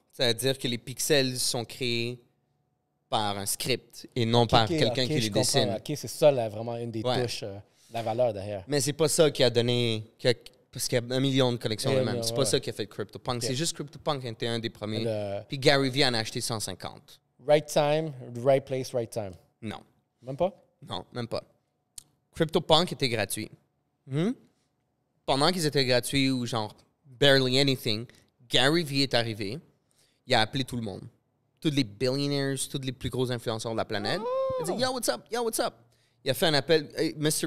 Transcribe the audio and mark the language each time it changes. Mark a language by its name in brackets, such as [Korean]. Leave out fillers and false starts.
[French] C'est-à-dire que les pixels sont créés par un script et non par quelqu'un qui les dessine. OK, c'est ça, là, vraiment une des touches, la valeur derrière. Mais c'est pas ça qui a donné... Parce qu'il y a 1 million de collections eux-mêmes. C'est pas ça qui a fait CryptoPunk. Okay. C'est juste CryptoPunk qui était un des premiers. Puis Gary Vee en a acheté 150. [English] Right time, right place, right time. [French] Non. Même pas? Non, même pas. CryptoPunk était gratuit. Pendant qu'ils étaient gratuits ou genre [English] barely anything, [French] Gary Vee est arrivé. Il a appelé tout le monde. Tous les billionaires, tous les plus gros influenceurs de la planète. Il a dit, [English] yo, what's up? Yo, what's up? [French] Il a fait un appel. [English] Hey, Mr.